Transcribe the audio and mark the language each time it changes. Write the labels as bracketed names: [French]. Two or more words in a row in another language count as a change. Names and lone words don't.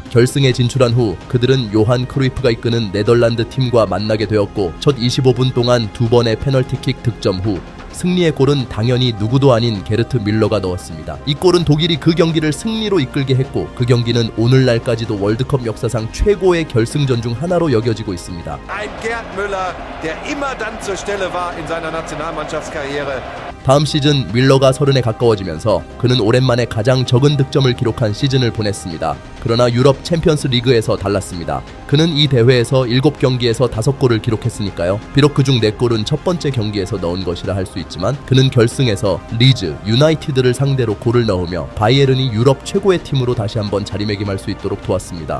[Korean] 결승에 진출한 후 그들은 요한 크루이프가 이끄는 네덜란드 팀과 만나게 되었고 첫 25분 동안 2번의 페널티킥 득점 후 승리의 골은 당연히 누구도 아닌 게르트 밀러가 넣었습니다. 이 골은 독일이 그 경기를 승리로 이끌게 했고 그 경기는 오늘날까지도 월드컵 역사상 최고의 결승전 중 하나로 여겨지고 있습니다. [German] Ein Gerd Müller, der immer dann zur Stelle war in seiner Nationalmannschaftskarriere. [Korean] 다음 시즌 밀러가 30에 가까워지면서 그는 오랜만에 가장 적은 득점을 기록한 시즌을 보냈습니다. 그러나 유럽 챔피언스 리그에서 달랐습니다. 그는 이 대회에서 7경기에서 5골을 기록했으니까요. 비록 그중 4골은 첫 번째 경기에서 넣은 것이라 할 수 있지만 그는 결승에서 리즈, 유나이티드를 상대로 골을 넣으며 바이에른이 유럽 최고의 팀으로 다시 한번 자리매김할 수 있도록 도왔습니다.